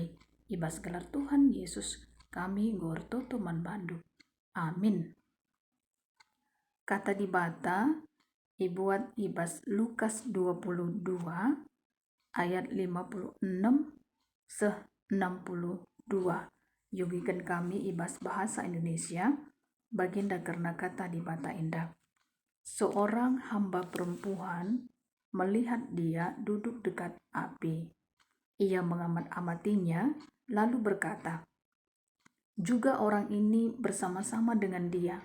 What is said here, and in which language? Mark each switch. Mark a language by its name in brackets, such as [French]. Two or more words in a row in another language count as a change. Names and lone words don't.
[Batak Karo] Ibas gelar Tuhan Yesus kami ngortoto manbandu. Amin. Kata di bata ibuat ibas Lukas 22 ayat 56 62. Yugikan kami ibas bahasa Indonesia baginda karena kata di bata indah. [Indonesian] Seorang hamba perempuan melihat dia duduk dekat api. Ia mengamat-amatinya lalu berkata, juga orang ini bersama-sama dengan dia.